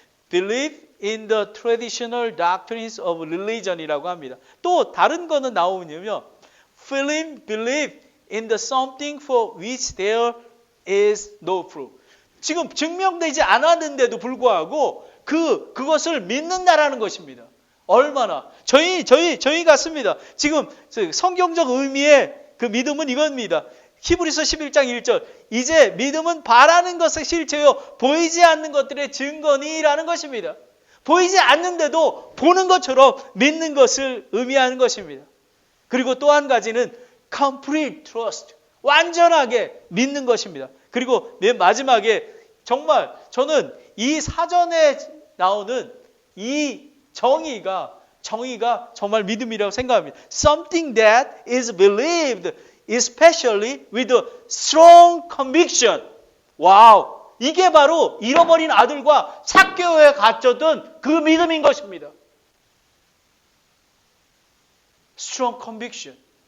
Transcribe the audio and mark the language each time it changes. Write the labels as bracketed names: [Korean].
[English] believe in the traditional doctrines of religion이라고 합니다. [Korean] 또 다른 거는 나오면요. [English] believe in the something for which there is no proof. [Korean] 지금 증명되지 않았는데도 불구하고 그것을 믿는다라는 것입니다. 얼마나 저희 같습니다. 지금 성경적 의미의 그 믿음은 이겁니다. 히브리서 11장 1절 이제 믿음은 바라는 것의 실체요 보이지 않는 것들의 증거니라는 것입니다. 보이지 않는데도 보는 것처럼 믿는 것을 의미하는 것입니다. 그리고 또 한 가지는 [English] complete trust, [Korean] 완전하게 믿는 것입니다. 그리고 맨 마지막에 정말 저는 이 사전에 나오는 이 정의가 정말 믿음이라고 생각합니다. [English] Something that is believed, especially with a strong conviction. [Korean] 와우! 이게 바로 잃어버린 아들과 삭개오에 갇혔던 그 믿음인 것입니다. [English] Strong conviction.